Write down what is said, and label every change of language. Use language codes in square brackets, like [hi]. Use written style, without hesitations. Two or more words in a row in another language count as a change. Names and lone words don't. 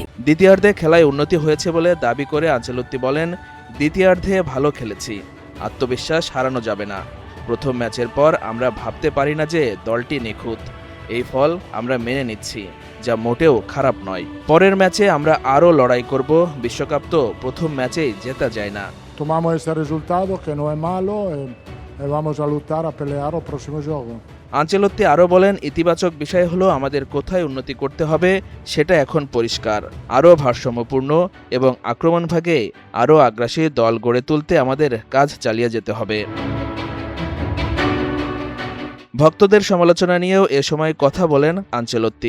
[bn] দ্বিতীয়ার্ধে খেলায় উন্নতি হয়েছে বলে দাবি করে আনচেলোত্তি বলেন, দ্বিতীয়ার্ধে ভালো খেলেছি, আত্মবিশ্বাস হারানো যাবে না। প্রথম ম্যাচের পর আমরা ভাবতে পারি না যে দলটি নিখুঁত। এই ফল আমরা মেনে নিচ্ছি, যা মোটেও খারাপ নয়। পরের ম্যাচে আমরা আরও লড়াই করব। বিশ্বকাপ তো প্রথম ম্যাচেই জেতা যায় না। [es] Tomamos ese resultado que no es malo y vamos a luchar a pelear el próximo juego. [bn] আনচেলোত্তি আরও বলেন, ইতিবাচক বিষয় হলো আমাদের কোথায় উন্নতি করতে হবে সেটা এখন পরিষ্কার। আরও ভারসাম্যপূর্ণ এবং আক্রমণভাগে আরও আগ্রাসী দল গড়ে তুলতে আমাদের কাজ চালিয়ে যেতে হবে। ভক্তদের সমালোচনা নিয়েও এ সময় কথা বলেন আনচেলোত্তি।